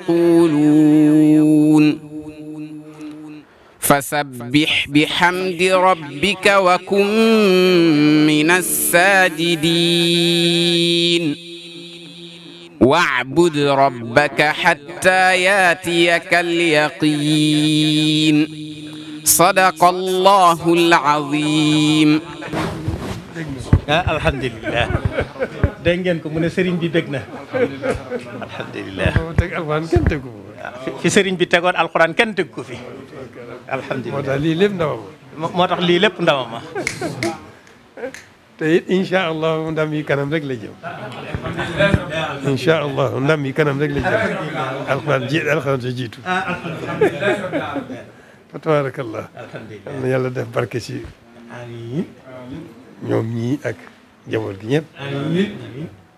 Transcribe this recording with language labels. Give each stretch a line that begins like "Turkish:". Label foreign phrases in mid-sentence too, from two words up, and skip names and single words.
Arabic: يقولون فسبح بحمد ربك وكن من الساجدين واعبد ربك حتى ياتيك اليقين صدق الله العظيم.
Wolof: alhamdulilah dégg ngeen ko mu ne sëriñ bi bég na alhamdulilah fi sëriñ bi tegoon alxuraan kenn teg ko fi alhamdulilah moo tax lii lépp ndamama moo tax lii lépp ndamama te it
Arabic: إن شاء الله
Wolof: ndam yi kanam rek la jëm
Arabic: إن شاء الله
Wolof: ndam yi kanam rek la jëm alxuraan sa jiitu fa tabarakallah na yàlla def barke ci ñoom ñii ak njaboot gi ñëpp